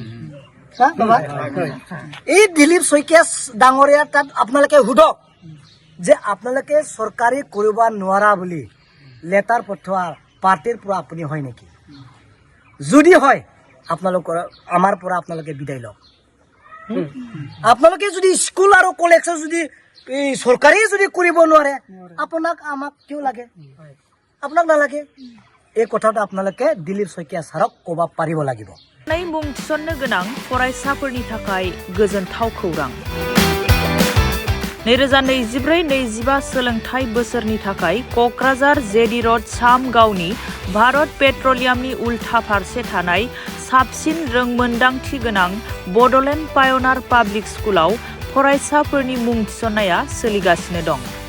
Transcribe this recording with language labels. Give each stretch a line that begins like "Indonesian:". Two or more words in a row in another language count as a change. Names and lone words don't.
Assamese: এই দিলীপ শইকীয়া ডাঙৰীয়া তাত আপোনালোকে সোধক যে আপোনালোকে চৰকাৰে কৰিব নোৱাৰা বুলি লেটাৰ পঠোৱা পাৰ্টিৰ পৰা আপুনি হয় নেকি যদি হয় আপোনালোকৰ আমাৰ পৰা আপোনালোকে বিদায় লওক আপোনালোকে যদি স্কুল আৰু কলেজ যদি চৰকাৰে যদি কৰিব নোৱাৰে আপোনাক আমাক কিয় লাগে আপোনাক নালাগে এই কথাটো আপোনালোকে দিলীপ শইকীয়া ছাৰক ক'ব পাৰিব লাগিব
Bodo: मुं थिसननो गोनां फरायसाफोरनि थाखाय गोजोनथाव खौरां 2024-25 सोलोंथाइ बोसोरनि थाखाय क'क्राझार जेडी र'ड सामगावनि भारत पेट्रलियामनि उल्था फारसे थानाय साबसिन रोंमोन्दांथि गोनां बड'लेण्ड पायनार पाब्लिक स्कुलाव फरायसाफोरनि मुं थिसननाया सोलिगासिनो दं